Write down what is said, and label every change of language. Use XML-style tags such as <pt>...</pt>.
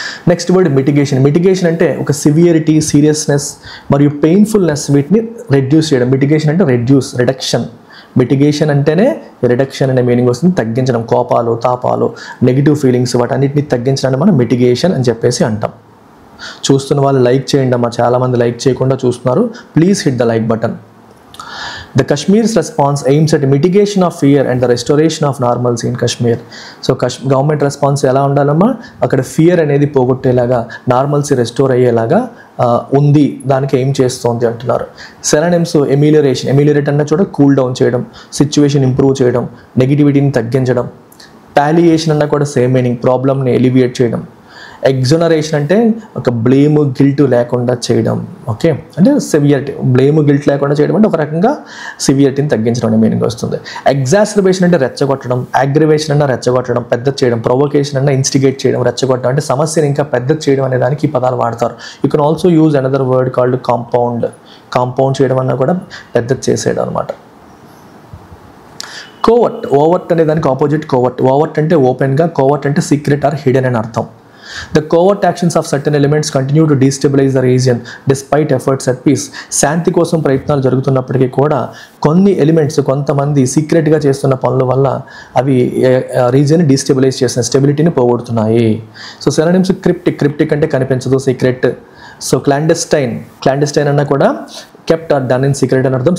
<te>Next word mitigation అంటే ఒక severity, seriousness మరియు పెయిన్ఫుల్నెస్ వీటిని రెడ్యూస్ చేయడం. మిటిగేషన్ అంటే రిడక్షన్. మిటిగేషన్ అంటేనే రిడక్షన్ అనే మీనింగ్ వస్తుంది, తగ్గించడం. కోపాలు, తాపాలు, నెగిటివ్ ఫీలింగ్స్ వాటన్నిటిని తగ్గించడాన్ని మనం మిటిగేషన్ అని చెప్పేసి అంటాం. చూస్తున్న వాళ్ళు లైక్ చేయండి అమ్మా, చాలామంది లైక్ చేయకుండా చూస్తున్నారు.</te> <en>Please hit the like button. The Kashmir's response aims at mitigation of fear and the restoration of normalcy in Kashmir.</en> <te>So government response ఎలా ఉండాలమ్మా, అక్కడ ఫియర్ అనేది పోగొట్టేలాగా, నార్మల్సీ రెస్టోర్ అయ్యేలాగా ఉంది, దానికి ఏం చేస్తోంది అంటున్నారు. సెరనిమ్స్ ఎమిలియరేట్ అన్న చోట కూల్ డౌన్ చేయడం, సిచ్యువేషన్ ఇంప్రూవ్ చేయడం, నెగిటివిటీని తగ్గించడం. పాలియేషన్ అన్న కూడా సేమ్ మీనింగ్, ప్రాబ్లమ్ని ఎలివియేట్ చేయడం. ఎగ్జోనరేషన్ అంటే ఒక బ్లేమ్, గిల్ట్ లేకుండా చేయడం. ఓకే, అంటే సివియరిటీ, బ్లేమ్, గిల్ట్ లేకుండా చేయడం అంటే ఒక రకంగా సివియరిటీని తగ్గించడం అనే మీనింగ్ వస్తుంది. ఎగ్జాసర్బేషన్ అంటే రెచ్చగొట్టడం, అగ్రివేషన్ అన్న రెచ్చగొట్టడం, పెద్ద చేయడం. ప్రొవోకేషన్ అన్న ఇన్స్టిగేట్ చేయడం, రెచ్చగొట్టడం అంటే సమస్యను ఇంకా పెద్ద చేయడం అనే దానికి ఈ పదాలు వాడతారు.</te> <en>you can also use another word called compound</en> <te>చేయడం అన్న కూడా పెద్ద చేసేయడం అనమాట. ఓవర్ట్ అనే దానికి ఆపోజిట్ కోవర్ట్. ఓవర్ట్ అంటే ఓపెన్గా, కోవర్ట్ అంటే సీక్రెట్ ఆర్ హిడెన్ అని అర్థం.</te> <en>The covert actions of certain elements continue to destabilize the region despite efforts at peace.</en> <te>శాంతి కోసం ప్రయత్నాలు జరుగుతున్నప్పటికీ కూడా కొన్ని ఎలిమెంట్స్, కొంతమంది సీక్రెట్గా చేస్తున్న పనుల వల్ల అవి రీజియన్ని డిస్టెబిలైజ్ చేసిన, స్టెబిలిటీని పోగొడుతున్నాయి. సో సెరనిమ్స్ క్రిప్టిక్ అంటే కనిపించదు, సీక్రెట్. సో క్లాండెస్టైన్ అన్న కూడా</te> <en>kept or done in secret</en> <te>అని అర్థం.</te>